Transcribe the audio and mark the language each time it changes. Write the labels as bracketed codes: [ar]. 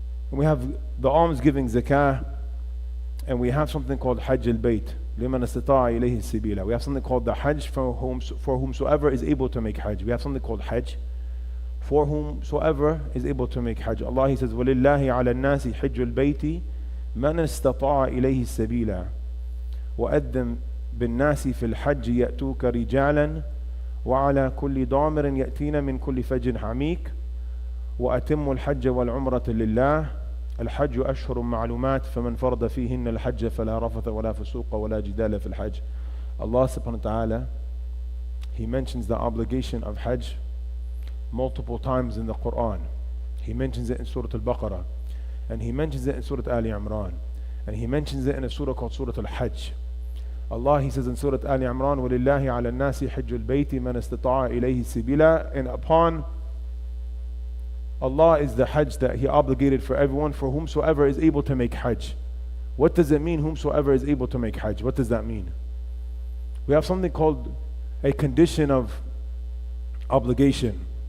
[en] We have the almsgiving, zakah, and we have something called Hajj al-Bayt. [ar] لِمَنْ اسْتَطَاعَ إِلَيْهِ السَّبِيلَ. [en] We have something called the Hajj for whomsoever is able to make Hajj. We have something called Hajj for whomsoever is able to make Hajj. [ar] Allah, He says, وَلِلَّهِ عَلَى النَّاسِ حِجُّ الْبَيْتِ مَنْ اسْتَطَاعَ إِلَيْهِ السَّبِيلَ وَأَذِّنْ بِالنَّاسِ فِي الْحَجِّ يَأْتُوكَ رِجَالًا وَعَلَى كُلِّ ضَامِرٍ يَأْتِينَ مِنْ كُلِّ فَجٍّ حَمِيقٍ وأتموا الحج والعمرة لله الحج أشهر معلومات فمن فرض فيهن الحج فلا رفث ولا فسوق ولا جدال في الحج. [en] Allah subhanahu wa ta'ala, He mentions the obligation of Hajj multiple times in the Quran. He mentions it in Surah Al-Baqarah, and He mentions it in Surah Ali Imran, and He mentions it in a surah called Surah Al-Hajj. Allah, He says in Surah Ali Imran, [ar] وَلِلَّهِ عَلَى النَّاسِ حِجُّ الْبَيْتِ مَنْ اسْتَطَاعَ إِلَيْهِ سِبِيلًا. [en] And upon Allah is the Hajj that He obligated for everyone, for whomsoever is able to make Hajj. What does it mean, whomsoever is able to make Hajj? What does that mean? We have something called a condition of obligation.